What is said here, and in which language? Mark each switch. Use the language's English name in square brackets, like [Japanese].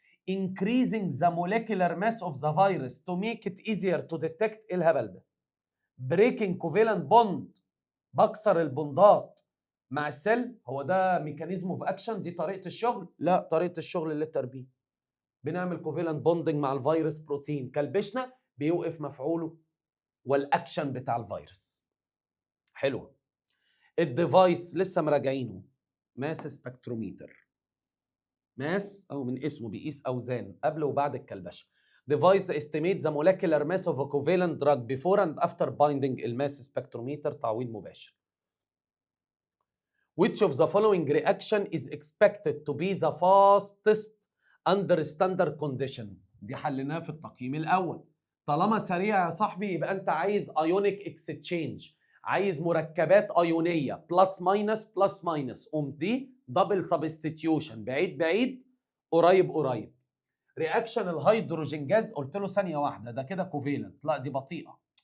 [English] increasing the molecular mass of the virus to make it easier to detect. [Arabic] ايه الهبل ده؟ [English] breaking covalent bond، [Arabic] بكسر البوندات مع السيل، هو ده ميكانيزم اوف اكشن؟ دي طريقه الشغل؟ لا، طريقه الشغل للتربيه. بنعمل كوفالنت بوندنج مع الفيروس بروتين، كلبشنا بيوقف مفعوله والاكشن بتاع الفيروس. حلو. الديفايس لسه مراجعينه، ماس سبكتروميتر، ماس او من اسمه بيقيس اوزان قبل وبعد الكلبشه. [English] device estimate the molecular mass of a covalent drug before and after binding. [Arabic] الماس سبكتروميتر تعويض مباشر. [English] which of the following reaction is expected to be the fastest under standard condition؟ [Arabic] دي حليناها في التقييم الاول. طالما سريع يا صاحبي يبقى انت عايز ايونيك اكستشينج، عايز مركبات ايونيه بلس ماينس بلس ماينس، قوم دي دبل سبستيتيوشن، بعيد قريب. رياكشن الهيدروجين جاز قلت له ثانيه واحده ده كده كوفيلنت، لا دي بطيئه.